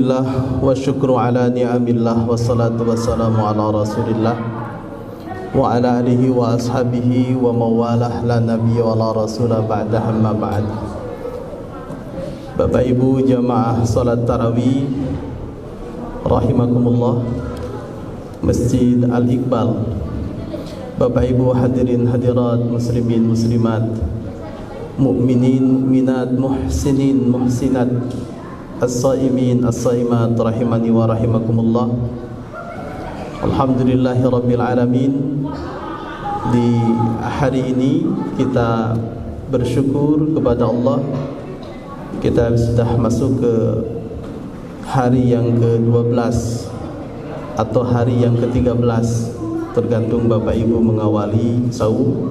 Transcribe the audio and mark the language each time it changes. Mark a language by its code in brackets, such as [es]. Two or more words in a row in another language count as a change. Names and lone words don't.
[ar] الحمد لله والشكر على نعم الله والصلاة والسلام على رسول الله وعلى آله وأصحابه وموالاه لا نبي ولا رسوله بعد أما بعد. [id] Bapak Ibu jamaah salat tarawih rahimakumullah Masjid Al-Iqbal, Bapak Ibu hadirin hadirat, muslimin muslimat, mukminin minat, muhsinin muhsinat, as-saimin as-saimat [ar] رحمني ورحمكم الله. الحمد لله رب العالمين. [id] Di hari ini kita bersyukur kepada Allah, kita sudah masuk ke hari yang ke-12 atau hari yang ke-13, tergantung Bapak Ibu mengawali saum.